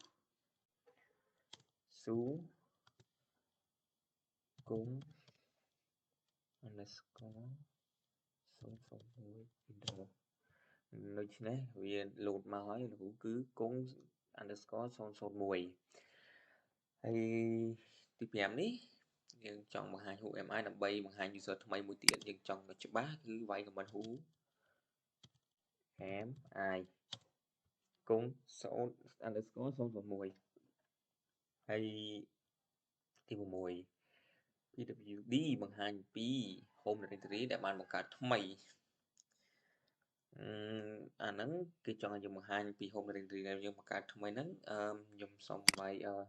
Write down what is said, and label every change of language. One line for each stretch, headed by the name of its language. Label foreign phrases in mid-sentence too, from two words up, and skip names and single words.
English: su kung underscore 001 enter
Khmer: ដូច្នេះវាលោតមកហើយគឺគង់
English: underscore 001
Khmer: ហើយទី5នេះយើងចង់បង្ហាញ
English: who am I
Khmer: ដើម្បីបង្ហាញ user ថ្មីមួយទៀតយើងចង់ឲ្យច្បាស់គឺវាយ
English: comment who am I
Khmer: គង់
English: underscore 001
Khmer: ហើយទី6 PWD បង្ហាញពី
English: home directory
Khmer: ដែលបានបង្កើតថ្មី អាហ្នឹងគេចង់ឲ្យយើងបង្ហាញពី
English: home directory
Khmer: ដែលយើងបង្កើតថ្មីហ្នឹងខ្ញុំសូមវាយ